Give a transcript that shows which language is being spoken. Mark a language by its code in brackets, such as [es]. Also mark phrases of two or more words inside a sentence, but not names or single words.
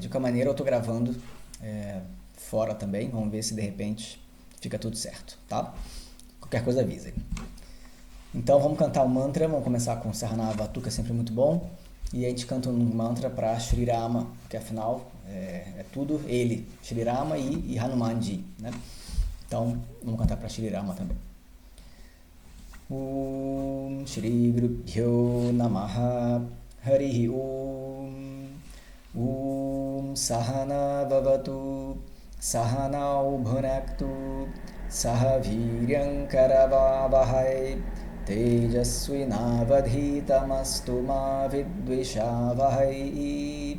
[pt] De qualquer maneira eu estou gravando fora também, vamos ver se de repente fica tudo certo, tá? Qualquer coisa avisem. Então vamos cantar um mantra, vamos começar com Saranavatu, que é sempre muito bom. E a gente canta um mantra para Shri Rama, que afinal é tudo ele, Shri Rama e Hanumanji, né? Então vamos cantar para Shri Rama também. [sa] ॐ श्री गुरुभ्यो नमः हरिः ॐ. ॐ सहना भवतु सहनौ भुनक्तु सह वीर्यं करवावहै तेजस्विनावधीतमस्तु मा विद्विषावहै.